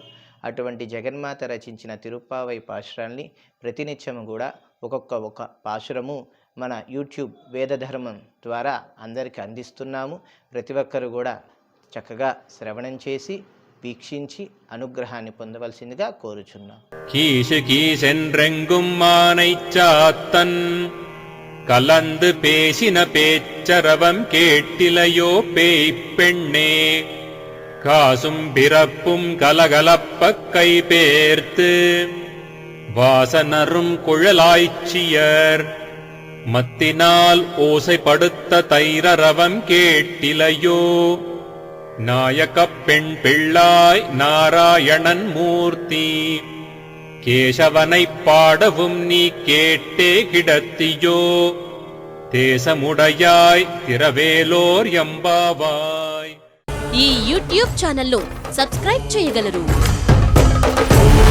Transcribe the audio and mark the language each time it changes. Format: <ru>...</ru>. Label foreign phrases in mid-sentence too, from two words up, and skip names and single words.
<te>అటువంటి జగన్మాత రచించిన తిరుప్పావై పాశురాల్ని ప్రతినిత్యము కూడా ఒక్కొక్క పాశురము మన యూట్యూబ్ వేదధర్మం ద్వారా అందరికీ అందిస్తున్నాము. ప్రతి ఒక్కరు కూడా చక్కగా శ్రవణం చేసి వీక్షించి అనుగ్రహాన్ని పొందవలసిందిగా కోరుచున్నాం.</te> <ta>கீசு கீசென்றெங்கும் மானைச் சாத்தன் கலந்து பேசின பேச்சரவம் கேட்டிலையோ பேய்ப் பெண்ணே, காசும் பிறப்பும் கலகலப்பக் கைபேர்த்து வாசனரும் குழலாய்ச்சியர் மத்தினால் ஓசைப்படுத்த தைரரவம் கேட்டிலையோ, நாயகப் பெண் பிள்ளாய் நாராயணன் மூர்த்தி, கேசவனைப் பாடவும் நீ கேட்டே கிடத்தியோ, தேசமுடையாய் திரவேலோர் எம்பாவாய்.</ta> <te>ఈ యూట్యూబ్ ఛానల్లో సబ్స్క్రైబ్ చేయగలరు.</te>